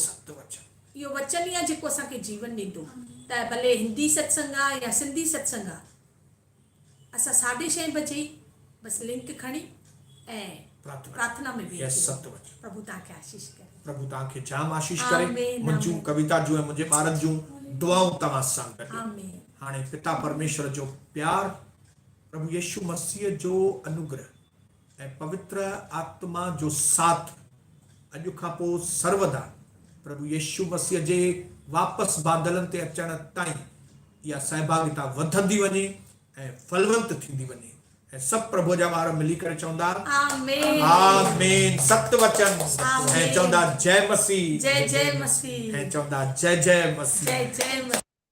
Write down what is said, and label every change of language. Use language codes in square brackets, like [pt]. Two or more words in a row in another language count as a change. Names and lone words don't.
[sd] सत्य वचन, इहो वचन ई आहे जेको असांखे जीवन ॾींदो। त भले हिंदी सत्संग आहे या सिंधी सत्संग आहे, असां 6:30 बजे बसि लिंक खणी ऐं प्रार्थना में वेही सत्य वचन। प्रभु तव्हांखे आशीष करे, प्रभु तव्हांखे जाम आशीष करे। आमीन, मुंहिंजूं आमीन। कविता जूं ऐं मुंहिंजे ॿारनि जूं दुआऊं तव्हां सां गॾु। आमीन हाणे पिता परमेश्वर जो प्यार, प्रभु यीशु मसीह जो अनुग्रह ऐं पवित्र आत्मा जो साथ अॼु खां पोइ सर्वदा प्रभु यीशु मसीह जे वापसि बादलनि ते अचण ताईं इहा सहभागिता वधंदी वञे ऐं फलवंत थींदी वञे, ऐं सभु प्रभु जा ॿार मिली करे चवंदा आमीन आमीन सत्य वचन, आमीन। ऐं चवंदा जय मसीह, जय जय मसीह, ऐं चवंदा जय जय मसीह। जय जय मसीह।